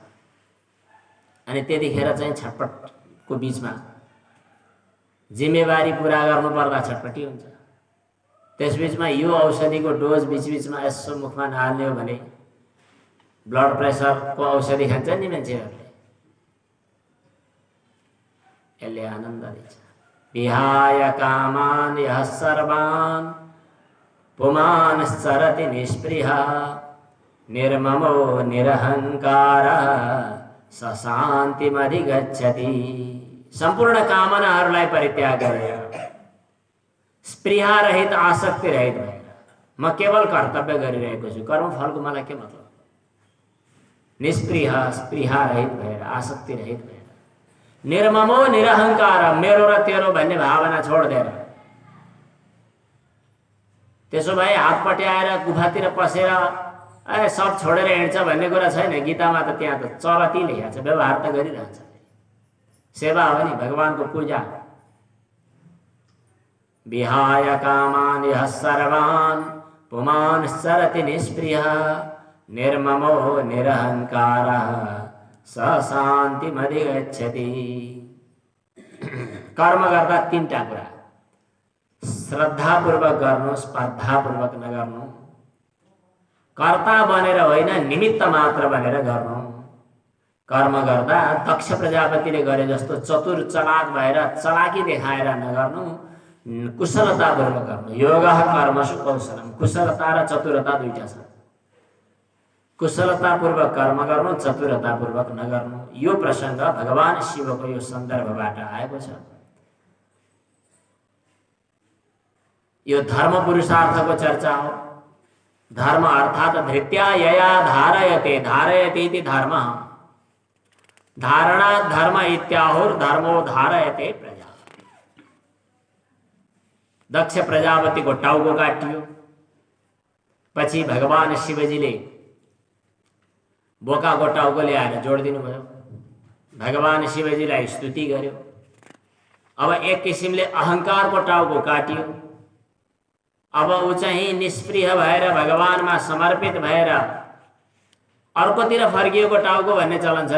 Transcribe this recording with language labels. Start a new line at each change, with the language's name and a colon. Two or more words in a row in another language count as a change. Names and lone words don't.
Nepali: अनि त्यतिखेर चाहिँ छटपटको बिचमा जिम्मेवारी पुरा गर्नुपर्दा छटपटी हुन्छ। त्यसबिचमा यो औषधिको डोज बिचबिचमा यसो मुखमा नहाल्ने हो भने ब्लड प्रेसरको औषधि खान्छ नि मान्छेहरूले, यसले आनन्द दिन्छ।
Sanskrit: विहाय कामान् यः सर्वान् पुमान् सरति निष्पृहा निर्ममो निरहङ्कारः स शान्तिमधिगच्छति।
Nepali: सम्पूर्ण कामनाहरूलाई परित्याग गरेर स्पृहा रहित आसक्ति रहित भएर म केवल कर्तव्य गरिरहेको छु, कर्मफलको मलाई के मतलब। निष्पृहा स्पृहा रहित भएर आसक्ति रहित भएर
Sanskrit: निर्ममो निरहङ्कार
Nepali: मेरो र तेरो भन्ने भावना छोड्दैन। त्यसो भए हात पट्याएर गुफातिर पसेर सब छोडेर हिँड्छ भन्ने कुरा छैन। गीतामा त त्यहाँ त चरती लेखेको छ, व्यवहार त गरिरहन्छ। सेवा हो नि, भगवानको पूजा।
Sanskrit: विहाय कामान् यः सर्वान् पुमान् सरति निष्पृहा निर्ममो निरहङ्कारः स शान्तिमधिगच्छति।
Nepali: कर्म गर्दा तीनटा कुरा, श्रद्धापूर्वक गर्नु, स्पर्धापूर्वक नगर्नु, कर्ता बनेर होइन निमित्त मात्र बनेर गर्नु। कर्म गर्दा दक्ष प्रजापतिले गरे जस्तो चतुर चलाक भएर चलाकी देखाएर नगर्नु, कुशलतापूर्वक गर्नु।
Sanskrit: योगः कर्मसु कौशलम,
Nepali: कुशलता र चतुरता दुईटा छ। कुशलतापूर्वक कर्म गर्नु, चतुरतापूर्वक नगर्नु। यो प्रसङ्ग भगवान शिवको यो सन्दर्भबाट आएको छ। यो धर्म पुरुषार्थको चर्चा हो।
Sanskrit: धर्म अर्थात धृत्या यया धारयते, धारयते इति धर्मः। धारणा धर्म इत्याहुर धर्मो धारयते प्रजा।
Nepali: दक्ष प्रजापतिको टाउको काटियो, पछि भगवान शिवजीले बोकाको टाउको ल्याएर जोडिदिनु भयो। भगवान शिवजीलाई स्तुति गर्यो। अब एक किसिमले अहङ्कारको टाउको काटियो। अब ऊ चाहिँ निष्प्रिय भएर भगवानमा समर्पित भएर अर्कोतिर फर्किएको टाउको भन्ने चलन छ।